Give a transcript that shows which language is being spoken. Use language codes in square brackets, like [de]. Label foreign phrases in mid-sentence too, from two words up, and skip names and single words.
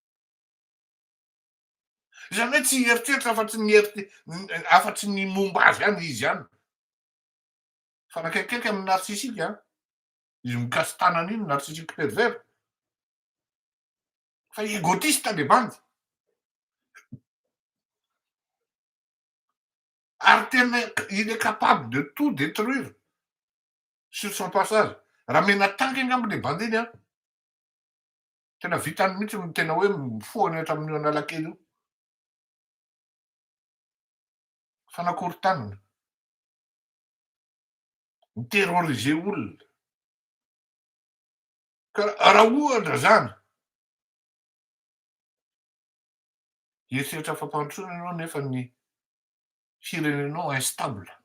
[mg] Zany hoe tsy eritreritra afa-tsy ny momba azy any izy any. Fa nakaikaiky amin'ny narsisika izy mikasy tanany iny [fr] narsisique pervers. [mg] Fa égotiste le bandy. Ary tena [fr] il est capable de tout détruire sur son passage. [mg] Raha mena tanky angamba le bandy iny a. Tena vitany mihitsy ny tena hoe mifohany hatramin'io Analakely io. Fa nakory tanana. Miterroriser olona. Ka raha ohatra zany eritreritra fampandrosoana ianao nefa ny firenenao instable.